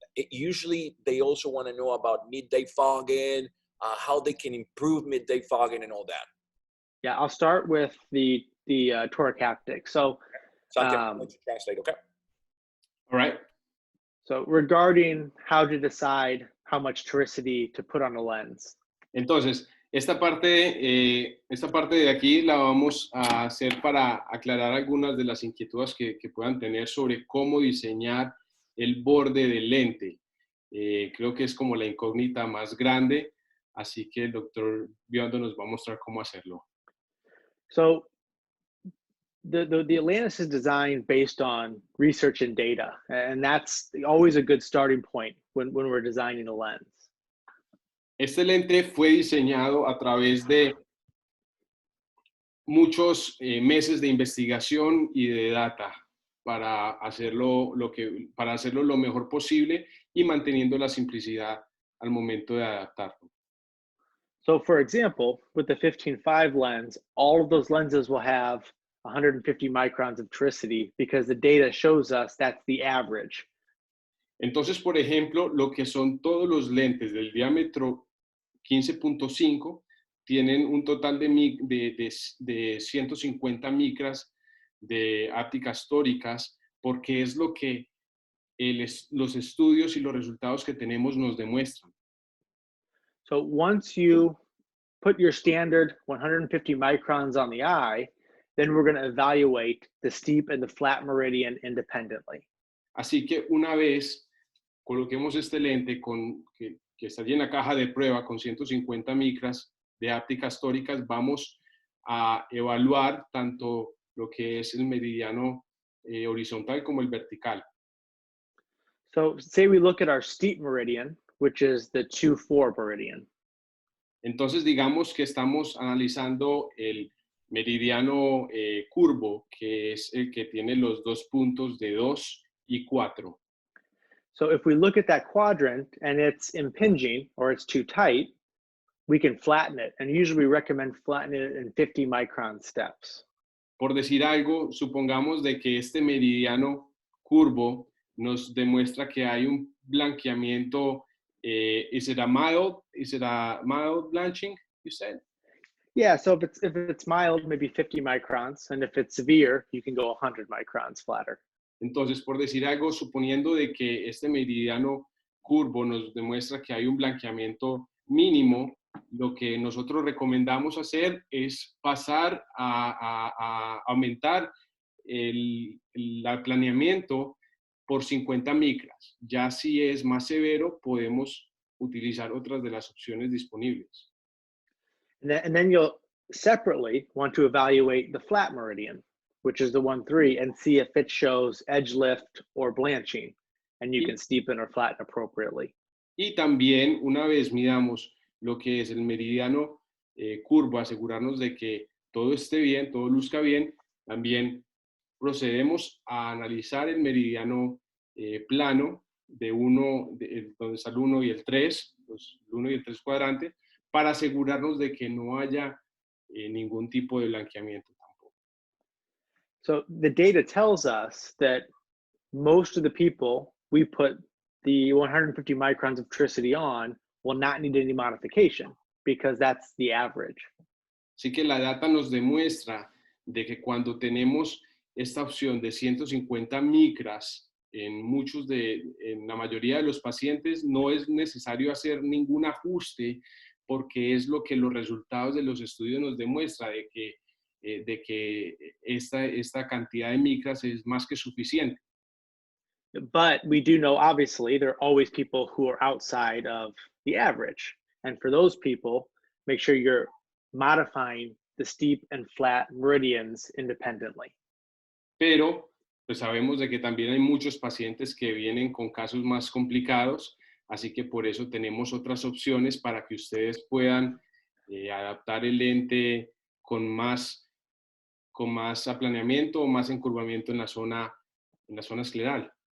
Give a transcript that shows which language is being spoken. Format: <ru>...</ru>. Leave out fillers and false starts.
<en>Usually they also want to know about midday fogging, how they can improve midday fogging and all that. Yeah, I'll start with the toric haptic. So, Santi, I'm going to translate, okay? All right. so regarding how to decide how much toricity to put on a lens.</en> <es>Entonces, esta parte de aquí la vamos a hacer para aclarar algunas de las inquietudes que puedan tener sobre cómo diseñar el borde del lente. Creo que es como la incógnita más grande, así que el doctor Biondo nos va a mostrar cómo hacerlo.</es> <en>So the Atlantis is designed based on research and data, and that's always a good starting point when we're designing a lens.</en> <es>Este lente fue diseñado a través de muchos meses de investigación y de data para hacerlo lo mejor posible y manteniendo la simplicidad al momento de adaptarlo.</es> <en>So for example, with the 15.5 lens, all of those lenses will have 150 microns of toricity because the data shows us that's the average.</en> <es>Entonces, por ejemplo, lo que son todos los lentes del diámetro 15.5 tienen un total de 150 micras de ápticas tóricas, porque es lo que los estudios y los resultados que tenemos nos demuestran.</es> <en>So once you put your standard 150 microns on the eye, then we're going to evaluate the steep and the flat meridian independently.</en> <es>Así que una vez coloquemos este lente que está allí en la caja de prueba con 150 micras de ápticas tóricas, vamos a evaluar tanto lo que es el meridiano horizontal como el vertical.</es> <en>So say we look at our steep meridian, which is the 2-4 meridian.</en> <es>Entonces digamos que estamos analizando el meridiano curvo, que es el que tiene los dos puntos de 2 y 4.</es> <en>So if we look at that quadrant and it's impinging or it's too tight, we can flatten it. And usually we recommend flattening it in 50 micron steps.</en> <es>Por decir algo, supongamos de que este meridiano curvo nos demuestra que hay un blanqueamiento.</es> <en>Is it a mild blanching, you said? Yeah, so if it's mild, maybe 50 microns. And if it's severe, you can go 100 microns flatter.</en> <es>Entonces, por decir algo, suponiendo de que este meridiano curvo nos demuestra que hay un blanqueamiento mínimo, lo que nosotros recomendamos hacer es pasar a aumentar el planeamiento por 50 micras. Ya si es más severo, podemos utilizar otras de las opciones disponibles.</es> <en>And then you'll separately want to evaluate the flat meridian, which is the 1-3, and see if it shows edge lift or blanching, and you can steepen or flatten appropriately.</en> <es>Y también, una vez midamos lo que es el meridiano curvo, asegurarnos de que todo esté bien, todo luzca bien, también procedemos a analizar el meridiano plano de donde está el 1 y el 3, el 1 y el 3 cuadrantes, para asegurarnos de que no haya ningún tipo de blanqueamiento tampoco.</es> <en>So the data tells us that most of the people we put the 150 microns of toricity on will not need any modification because that's the average.</en> <es>Así que la data nos demuestra de que cuando tenemos esta opción de 150 micras en la mayoría de los pacientes no es necesario hacer ningún ajuste porque es lo que los resultados de los estudios nos demuestra de que esta cantidad de micras es más que suficiente.</es> <en>But we do know, obviously, there are always people who are outside of the average. And for those people, make sure you're modifying the steep and flat meridians independently.</en> <es>Pero pues sabemos de que también hay muchos pacientes que vienen con casos más complicados, así que por eso tenemos otras opciones para que ustedes puedan adaptar el lente con más aplaneamiento o más encurvamiento en la zona escleral.</es>